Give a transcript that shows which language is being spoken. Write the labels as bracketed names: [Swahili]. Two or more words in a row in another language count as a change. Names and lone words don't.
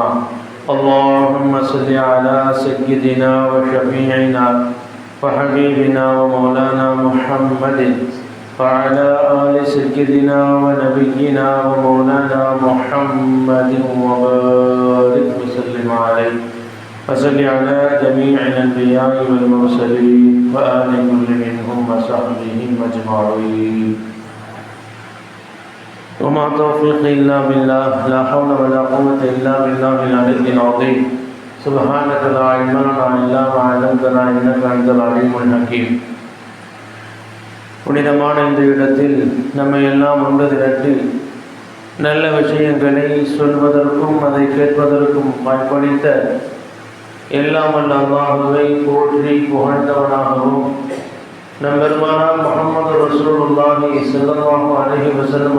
[Arabic] اللهم صل على سيدنا وشفيعنا وحبيبنا ومولانا محمد وعلى آل سيدنا ونبينا ومولانا محمد وبارك وسلم عليه وصل على جميع الأنبياء والمرسلين وآل كل منهم وصحبهم أجمعين. وما توفيقي إلا بالله لا حول ولا قوة إلا بالله العلي العظيم. سبحانك لا علم لنا إلا ما علمتنا إنك أنت العليم الحكيم. [Tamil] புனிதமான இந்த இடத்தில் நம்மை எல்லாம் ஒன்று திரட்டி நல்ல விஷயங்களை சொல்வதற்கும் அதை கேட்பதற்கும் வாய்ப்பளித்த எல்லாம் வல்ல அல்லாஹ்வை போற்றி புகழ்ந்தவனாகவும் நம் பெருமானார் [Arabic] محمد رسول الله صلى الله عليه وسلم